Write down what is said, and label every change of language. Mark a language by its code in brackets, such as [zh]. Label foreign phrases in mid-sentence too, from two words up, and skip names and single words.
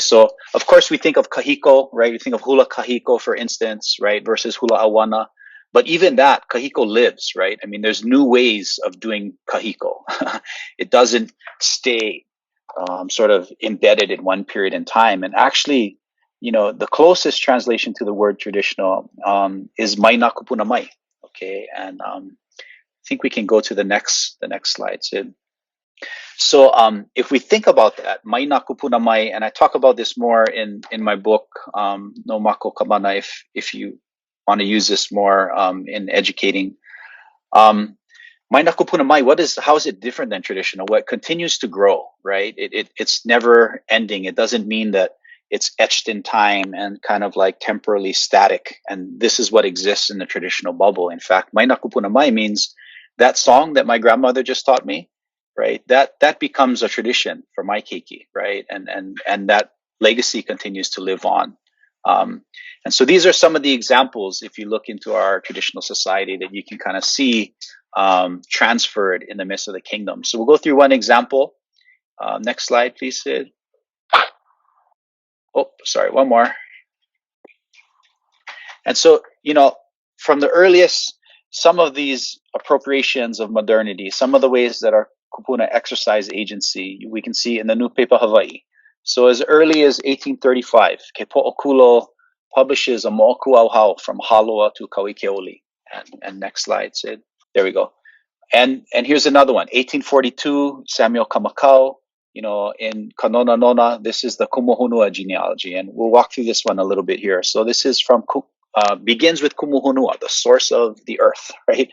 [en] So of course we think of kahiko, right? We think of [haw] hula kahiko, [en] for instance, right, versus [haw] hula awana. [en] But even that, kahiko lives, right? I mean, there's new ways of doing kahiko. It doesn't stay sort of embedded in one period in time. And actually, the closest translation to the word traditional is [haw] mai na kupuna mai. [en] Okay, and I think we can go to the next slide, Sid. So if we think about that, [haw] mai na kupuna mai, [en] and I talk about this more in my book, No Mako Kamana, if you want to use this more in educating. [haw] Mai na kupuna mai, [en] how is it different than traditional? Well, it continues to grow, right? It's never ending. It doesn't mean that it's etched in time and kind of like temporally static. And this is what exists in the traditional bubble. In fact, [haw] mai na kupuna mai [en] means that song that my grandmother just taught me, right? That becomes a tradition for my keiki, right? And that legacy continues to live on. And so these are some of the examples, if you look into our traditional society, that you can kind of see transferred in the midst of the kingdom. So we'll go through one example. Next slide, please, Sid. Oh, sorry, one more. And so, from the earliest, some of these appropriations of modernity, some of the ways that our kupuna exercise agency, we can see in the New Paper Hawaii. So as early as 1835, Ke Po'okulo publishes a [haw] mo'oku auhau [en] from Haloa to Kauikeoli. And next slide, Sid. There we go. And here's another one, 1842, Samuel Kamakau, in Kanona Nona. This is the Kumohunua genealogy, and we'll walk through this one a little bit here. So this is begins with Kumohunua, the source of the earth, right?